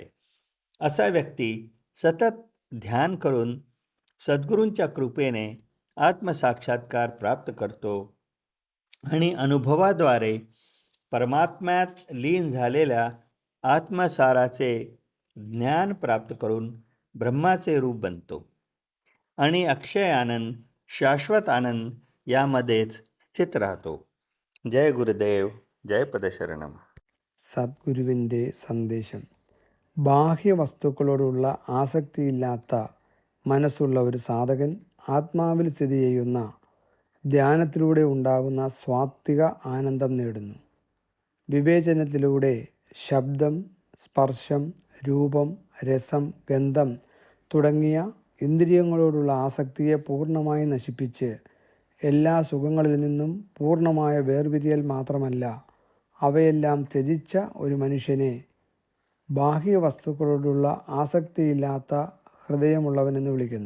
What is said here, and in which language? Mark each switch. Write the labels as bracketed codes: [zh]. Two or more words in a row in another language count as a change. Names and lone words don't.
[mr] असा व्यक्ती सतत ध्यान करून सद्गुरूंच्या कृपेने आत्मसाक्षात्कार प्राप्त करतो आणि अनुभवाद्वारे परमात्म्यात लीन झालेल्या आत्मसाराचे ज्ञान प्राप्त करून ब्रह्माचे रूप बनतो आणि अक्षय आनंद, शाश्वत आनंद यामध्येच स्थित राहतो. जय गुरुदेव, जय पदशरणम. [ml] സദ്ഗുരുവിൻ്റെ സന്ദേശം. ബാഹ്യവസ്തുക്കളോടുള്ള ആസക്തിയില്ലാത്ത മനസ്സുള്ള ഒരു സാധകൻ ആത്മാവിൽ സ്ഥിതി ചെയ്യുന്ന ധ്യാനത്തിലൂടെ ഉണ്ടാകുന്ന സ്വാത്വിക ആനന്ദം നേടുന്നു. വിവേചനത്തിലൂടെ ശബ്ദം, സ്പർശം, രൂപം, രസം, ഗന്ധം തുടങ്ങിയ ഇന്ദ്രിയങ്ങളോടുള്ള ആസക്തിയെ പൂർണ്ണമായി നശിപ്പിച്ച് എല്ലാ സുഖങ്ങളിൽ നിന്നും പൂർണ്ണമായ വേർപിരിയൽ മാത്രമല്ല, അവയെല്ലാം ത്യജിച്ച ഒരു മനുഷ്യനെ ബാഹ്യവസ്തുക്കളോടുള്ള ആസക്തിയില്ലാത്ത ഹൃദയമുള്ളവനെന്ന് വിളിക്കുന്നു.